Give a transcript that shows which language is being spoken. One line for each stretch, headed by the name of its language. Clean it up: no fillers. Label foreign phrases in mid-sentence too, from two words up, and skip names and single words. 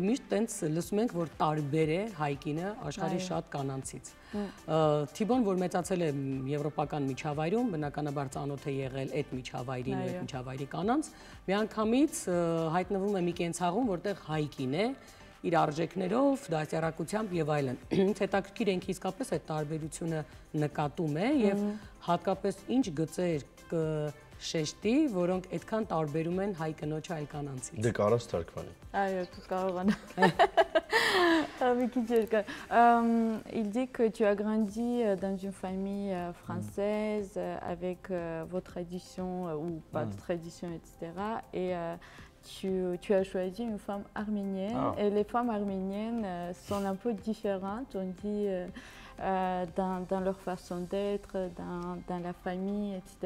Armenian: միշտ տենց լսում ենք, որ տարբեր է հայ կինը աշխարհի շատ կանանցից։ Թիբոն, որ մեծացել է եվրոպական միջավայրում, բնականաբար ծանոթ է եղել այդ միջավայրին, այդ միջավայրի կանանց, միանգամից հայտնվում է մի կենցաղում, որտեղ հայ կին է, իր արժեքներով, դաստիարակությամբ եւ այլն։ Հետաքրքիր ենք իսկապես այդ տարբերությունը նկատում է եւ հատկապես ինչ գծեր կշեշտի, որոնք այդքան տարբերում են հայ կնոջ այլ կանանցից։ Դե կարաս թարգմանի։ Այո, կարողանա։
French: Il dit que tu as grandi dans une famille française avec vos traditions ou pas de traditions, etc. Et tu as choisi une femme arménienne et les femmes arméniennes sont un peu différentes, on dit, dans leur façon d'être, dans la famille, etc.